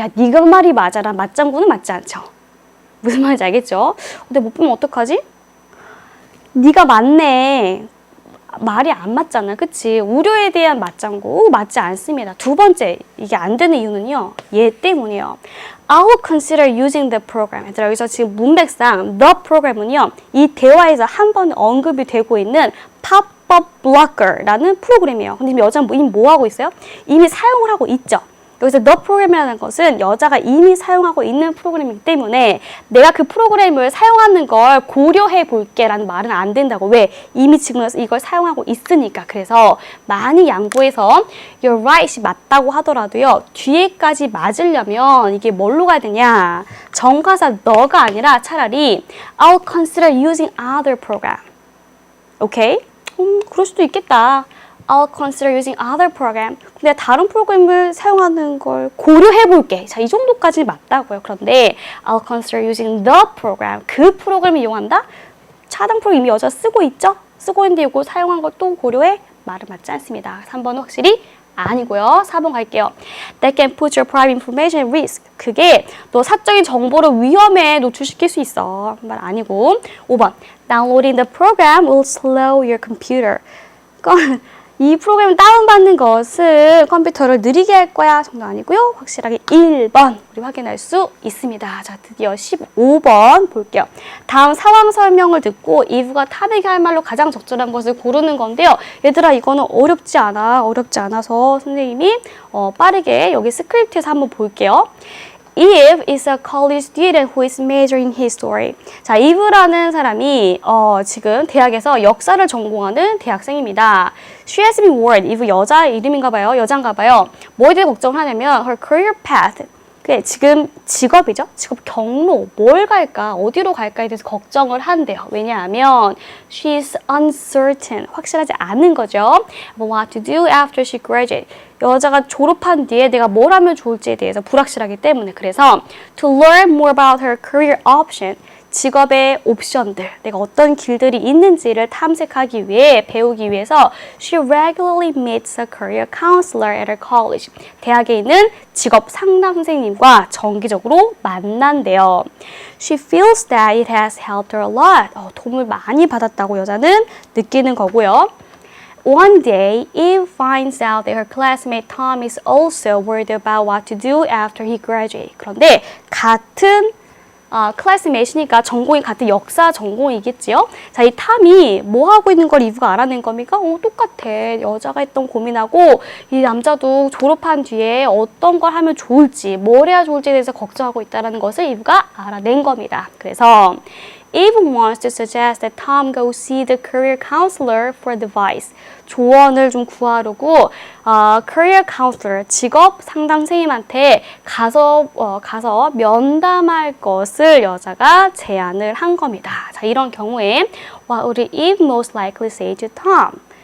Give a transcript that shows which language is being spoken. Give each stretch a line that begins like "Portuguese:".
Korean: 야 네가 말이 맞아라. 맞장구는 맞지 않죠. 무슨 말인지 알겠죠? 근데 못 보면 어떡하지? 네가 맞네. 말이 안 맞잖아. 그치? 우려에 대한 맞장구 맞지 않습니다. 두 번째 이게 안 되는 이유는요. 얘 때문이에요.
English: I'll consider using the program.
Korean: 얘들아 여기서 지금 문맥상 the program은요. 이 대화에서 한 번 언급이 되고 있는 pop-up blocker라는 프로그램이에요. 근데 여자는 이미 뭐 하고 있어요? 이미 사용을 하고 있죠. 여기서 the program이라는 것은 여자가 이미 사용하고 있는 프로그램이기 때문에 내가 그 프로그램을 사용하는 걸 고려해 볼게 라는 말은 안 된다고. 왜? 이미 지금 이걸 사용하고 있으니까. 그래서 많이 양보해서
English: you're right
Korean: 이 맞다고 하더라도요. 뒤에까지 맞으려면 이게 뭘로 가야 되냐. 정가사 너가 아니라 차라리
English: I'll consider using other program.
Korean: 오케이? 그럴 수도 있겠다.
English: I'll consider using other program.
Korean: 근데 다른 프로그램을 사용하는 걸 고려해 볼게. 자, 이 정도까지 맞다고요.
English: 그런데 I'll consider using the program.
Korean: 그 프로그램을 이용한다? 차단 프로그램 이미 여자 쓰고 있죠? 쓰고 있는데 이거 사용한 것도 고려해? 말은 맞지 않습니다. 3번은 확실히 아니고요. 4번 갈게요.
English: That can put your private information at risk.
Korean: 그게 너 사적인 정보를 위험에 노출시킬 수 있어. 말 아니고. 5번.
English: Downloading the program will slow your computer.
Korean: 이 프로그램을 다운받는 것은 컴퓨터를 느리게 할 거야. 정도 아니고요. 확실하게 1번 우리 확인할 수 있습니다. 자, 드디어 15번 볼게요. 다음 상황 설명을 듣고 이브가 탑에게 할 말로 가장 적절한 것을 고르는 건데요. 얘들아 이거는 어렵지 않아. 어렵지 않아서 선생님이 빠르게 여기 스크립트에서 한번 볼게요.
English: Eve is a college student who is majoring in history.
Korean: 자, Eve라는 사람이 지금 대학에서 역사를 전공하는 대학생입니다.
English: She has been worried.
Korean: Eve 여자 이름인가 봐요. 여잔가 봐요. 뭐에 대해 걱정을 하냐면
English: her career path.
Korean: 그게 지금 직업이죠. 직업 경로, 뭘 갈까, 어디로 갈까에 대해서 걱정을 한대요. 왜냐하면
English: she's uncertain,
Korean: 확실하지 않은 거죠.
English: But what to do after she graduates.
Korean: 여자가 졸업한 뒤에 내가 뭘 하면 좋을지에 대해서 불확실하기 때문에 그래서
English: to learn more about her career option.
Korean: 직업의 옵션들, 내가 어떤 길들이 있는지를 탐색하기 위해 배우기 위해서
English: she regularly meets a career counselor at her college.
Korean: 대학에 있는 직업 상담 선생님과 정기적으로 만난대요.
English: She feels that it has helped her a lot.
Korean: 도움을 많이 받았다고 여자는 느끼는 거고요.
English: One day, Eve finds out that her classmate Tom is also worried about what to do after he graduates.
Korean: 그런데 같은 클래스메이트니까 전공이 같은 역사 전공이겠지요. 자, 이 탐이 뭐 하고 있는 걸 이브가 알아낸 겁니까? 똑같아. 여자가 했던 고민하고 이 남자도 졸업한 뒤에 어떤 걸 하면 좋을지, 뭘 해야 좋을지에 대해서 걱정하고 있다는 것을 이브가 알아낸 겁니다.
English: 그래서 Eve wants to suggest that Tom go see the career counselor for advice.
Korean: 조언을 좀 구하려고 career counselor, 직업 상담 선생님한테 가서 면담할 것을 여자가 제안을 한 겁니다.
English: 자, 이런 경우에 what would Eve most likely say to Tom?